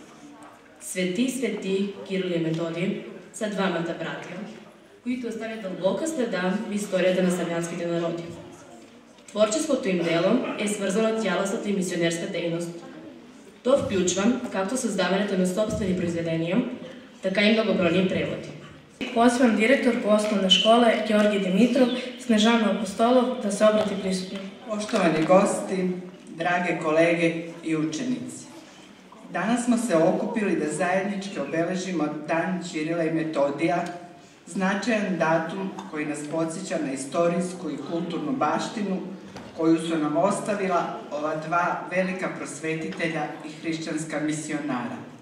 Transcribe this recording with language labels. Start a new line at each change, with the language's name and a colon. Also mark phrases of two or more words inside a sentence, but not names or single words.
Bulgarian: Свети Кирил и Методий са двамата братя, които оставят дълбока следа в историята на славянските народи. Творческото им дело е свързано с цялостната и мисионерска дейност. То включва както създаването на собствени произведения, така и многобройни преводи.
Serbian: Pozivam direktor po Osnovne škole Georgi Dimitrov, Snežanu Apostolov, da se obrati prisutno. Poštovani gosti, drage kolege i učenici. Danas smo se okupili da zajednički obeležimo Dan Ćirila i Metodija, značajan datum koji nas podsjeća na istorijsku i kulturnu baštinu koju su nam ostavila ova dva velika prosvetitelja i hrišćanska misionara.